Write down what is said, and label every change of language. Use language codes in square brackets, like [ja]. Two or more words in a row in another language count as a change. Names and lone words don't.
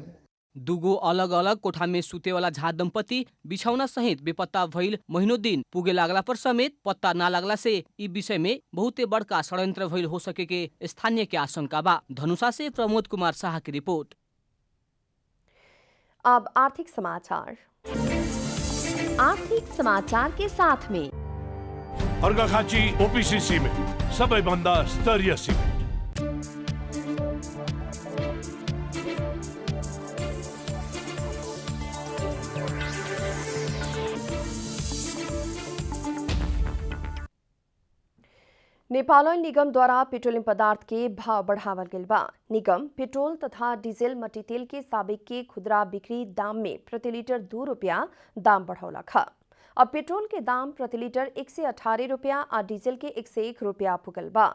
[bho] दुगो अलग अलग कोठा में सुते वाला झा दंपति बिछौना सहित बेपत्ता भइल महीनों दिन पुगे लागला पर समेत पत्ता ना लागला से ई विषय में बहुते बड़का षड्यंत्र भइल हो सके के स्थानीय के आशंका बा। धनुषा से प्रमोद कुमार शाह की रिपोर्ट। अब आर्थिक समाचार। आर्थिक समाचार के साथ में [ne] अर्घाखाँची ओपिसी सिमेन्ट सबैभन्दा स्तरीय सिमेन्ट। [bho] नेपाल ऑयल निगम द्वारा पेट्रोलियम पदार्थ के भाव बढ़ावल गइल बा। निगम पेट्रोल तथा डीजल मट्टी तेल के साबिक के खुदरा बिक्री दाम में प्रति लीटर 2 रुपया दाम बढ़ौला खा। अब पेट्रोल के दाम प्रति लीटर 118 रुपया और डीजल के 101 रुपया पुगल बा।